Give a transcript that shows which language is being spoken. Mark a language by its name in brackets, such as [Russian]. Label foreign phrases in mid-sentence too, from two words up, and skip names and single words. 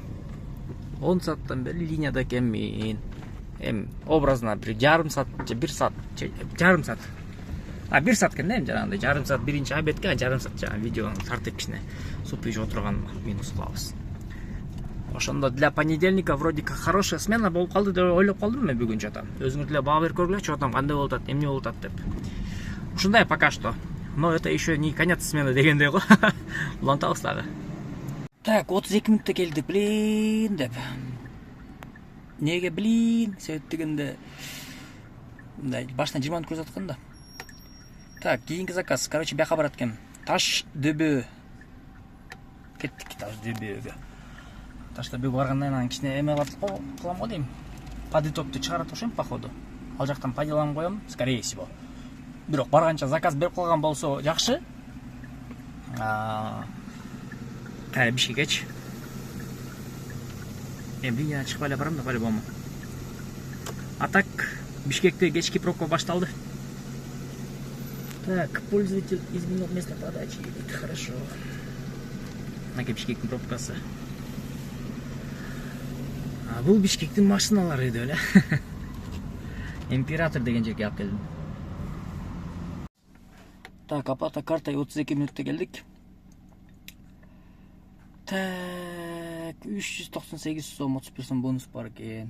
[Kyrgyz] 10 сааттан бери линияда экенмин. Эми образно бир жарым саат, бир саат, жарым саат. 1 саат экен да эми жанагындай. Жарым саат биринчи обедке, жарым саат жаңа видеонун тартып кичине суп ичип отурган минус кылабыз. Ошондо [Russian] для понедельника вроде как хорошая смена [Kyrgyz] болуп калды деп ойлоп калдым мен бүгүн чота. Өзүңөр деле баа берип көргүлө, чотам кандай болуп атат, эмне болуп атат деп. [Russian] Ушундай пока что. Но это еще не конец смены [Kyrgyz] дегендей го. Улантабыз дагы. Так, 32 мүнөттө келдик, блин деп. Неге блин? Себеп дегенде мындай баштан 20 мүнөт көрсөткөн да. Так, кийинки заказ. Короче, бияка барат экен. Таш дөбө. Кеттик Таш дөбөгө. Таш дөбөгө баргандан анан кичине эме кылам го дейм. Подитокту чыгарат окшойм походу. Ал жактан пайдаланып коем, [Russian] скорее всего. [Kyrgyz] Бирок барганча заказ берип калган болсо жакшы. Бишкекечи. Линиядан чыгып эле барам да по-любому. [Russian] А так, [Kyrgyz] Бишкекте кечки пробка башталды. [Russian] Так, пользователь изменил место подачи. Это хорошо. [Kyrgyz] Мына Бишкектин пробкасы. Бул Бишкектин машиналары деп эле. Император деген жерге алып келдим. [Russian] Так, оплата картой 32 [Kyrgyz] мүнөттө келдик. Так, 398 сом 31 сом бонус бар экен.